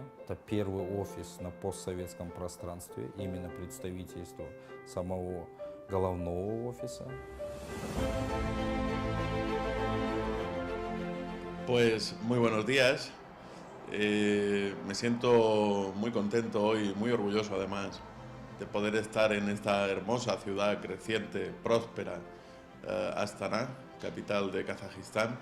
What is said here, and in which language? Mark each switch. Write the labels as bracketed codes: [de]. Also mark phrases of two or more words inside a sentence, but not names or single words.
[ru] Это первый офис на постсоветском пространстве, именно представительство самого головного офиса. [es] Pues muy buenos días. Me siento muy contento hoy, muy orgulloso además de poder estar en esta hermosa ciudad creciente, próspera, Astana, capital de Kazajistán.